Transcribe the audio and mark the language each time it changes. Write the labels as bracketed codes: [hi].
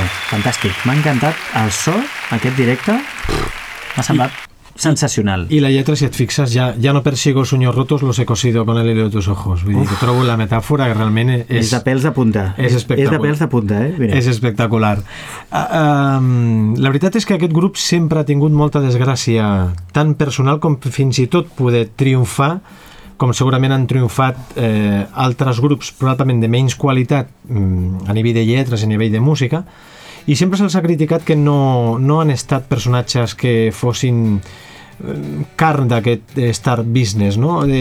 [ca] Fantàstic, m'ha encantat el so, aquest directe, m'ha semblat sensacional. I la lletra, si et fixes, [es] ja no persigo sueños rotos, los he cosido con el hilo de tus ojos. [ca] Vull dir, que trobo la metàfora que realment és de pèls de punta. És espectacular. És de pèls de punta, eh? Mira. És espectacular. La veritat és que aquest grup sempre ha tingut molta desgràcia, tant personal com fins i tot poder triomfar, com segurament han triomfat altres grups probablement de menys qualitat a nivell de lletres, a nivell de música, i sempre se'ls ha criticat que no han estat personatges que fossin carn d'aquest star business, no?